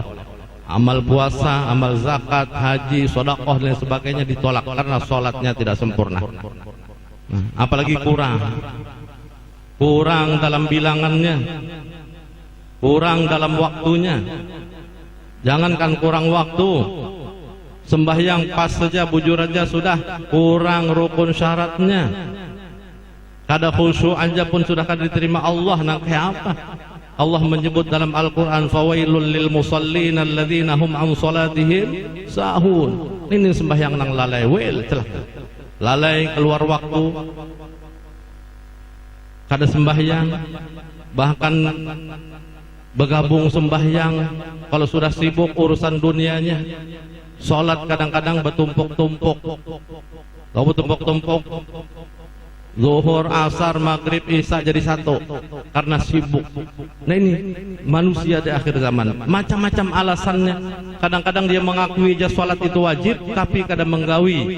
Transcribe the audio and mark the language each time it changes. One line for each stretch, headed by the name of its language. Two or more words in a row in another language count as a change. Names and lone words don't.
Indonesian: Amal puasa, amal zakat, haji, sedekah dan sebagainya ditolak karena sholatnya tidak sempurna. Nah, apalagi kurang dalam bilangannya, kurang dalam waktunya.
Banjar: Jangankan kurang waktu, sembahyang pas saja bujur aja sudah kurang rukun syaratnya. Kada khusyuk aja pun sudah kada diterima Allah, nak kayak apa?
Indonesian: Allah menyebut dalam Al-Quran,
Arabic: فويل للمصلين الذين هم عن صلاتهم ساهون.
Indonesian: Ini sembahyang nang lalai, wel celah. Lalai keluar waktu, kada sembahyang, bahkan bergabung sembahyang kalau sudah sibuk urusan dunianya. Salat kadang-kadang bertumpuk-tumpuk. Kau bertumpuk-tumpuk. Zuhur, asar, maghrib, isya jadi satu karena sibuk. Nah ini manusia di akhir zaman, macam-macam alasannya. Kadang-kadang dia mengakui aja sholat itu wajib, tapi kadang menggawi.